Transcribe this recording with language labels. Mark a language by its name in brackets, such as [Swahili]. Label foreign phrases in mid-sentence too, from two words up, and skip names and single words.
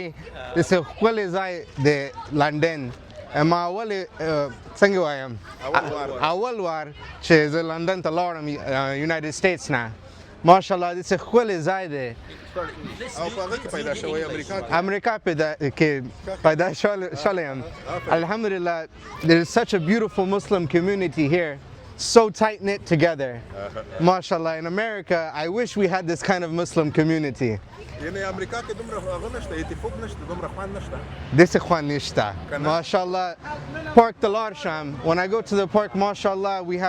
[Pashto] داسې ښکلی ځای دی لندن. ما ولې څنګه وایم اول وار چې زه لندن ته لاړم یونایټډ سټیټس نه ماشاءالله داسې ښکلی ځای دی. او په هغه کې پیدا شوی امریکا کې پیدا شولی یم. [English] Alhamdulillah, there is such a beautiful Muslim community here. So tight knit together. MashaAllah. In America, I wish we had this kind of Muslim community. [Pashto] یعنی امریکا کې دومره هغه نشته، اتفاق نشته، دومره خوند نشته. داسې خوند نشته. MashaAllah. Park ته لاړ شم. [English] When I go to the park, MashaAllah, we have